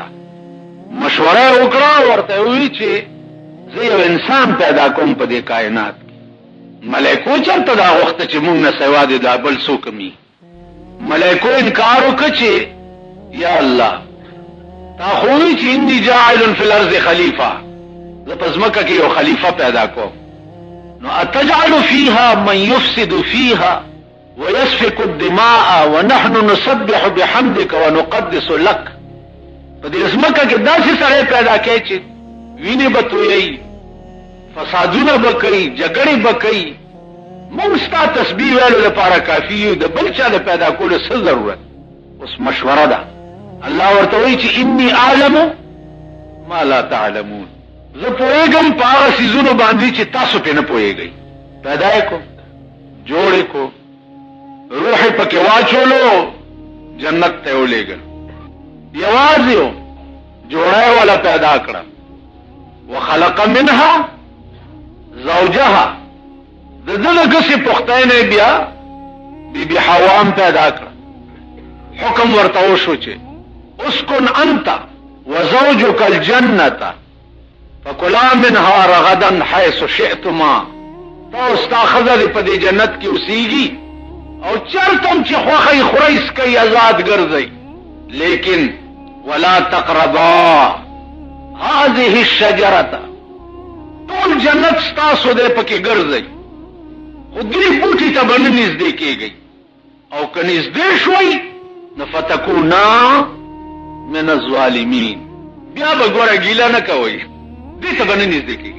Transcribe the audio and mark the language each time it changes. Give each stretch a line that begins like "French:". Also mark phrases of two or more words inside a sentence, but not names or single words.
Pashto: مشوره یې وکړه، ورته وویل چې زه یو انسان پیدا کوم په دې کائنات کې. ملایکو چېرته دا غوښته چې موږ نه سوا د دا بل څوک مي. ملایکو انکار وکړه چې یا الله تا خو وایي چې
Arabic: انی جاعل فی الارض خلیفه،
Pashto: زه په ځمکه کې یو خلیفه پیدا کوم.
Arabic: نو اتجعل فيها من يفسد فيها ويسفك الدماء ونحن نسبح بحمدك ونقدس لك.
Pashto: په دې ځمکه کې داسې سړی پیدا کوي چې وینې به تویوي، فسادونه به کوي، جګړې به کوي. موږ ستا تسبیح ویلو لپاره کافي یو، د بل چا د پیدا کولو څه ضرورت؟ اوس مشوره ده. الله ورته وایي چې
Arabic: انی اعلم ما لا تعلمون،
Pashto: زه پوهېږم په هغه څیزونو باندې چې تاسو پرې نه پوهېږئ. پیدا یې کو، جوړ یې کو، روح یې پکې واچولو، جنت ته یې ولېږل. یوازې یو جوړه یې والا پیدا کړه.
Arabic: وخلق منها زوجها،
Pashto: د ده د ګسې پختۍ نه بیا بیبي حوا هم پیدا کړه. حکم ورته وشو چې
Arabic: اسکن انت وزوجک الجنة فکلا منها رغدا حیث شئتما.
Pashto: تا ستا ښځه دې په دې جنت کې اوسېږي او چېرته هم چې خوښه یې خورئ څکئ، آزاد ګرځئ، لیکن
Arabic: ولا تقربا هذه الشجرة،
Pashto: ټول جنت ستاسو دی، پکې ګرځئ، خو دې بوټي ته به نه نږدې کېږئ، او که نږدې شوئ نو
Arabic: فتکونا من الظالمین،
Pashto: بیا به ګوره ګیله نه کوئ، دې ته به نه نږدې کېږي.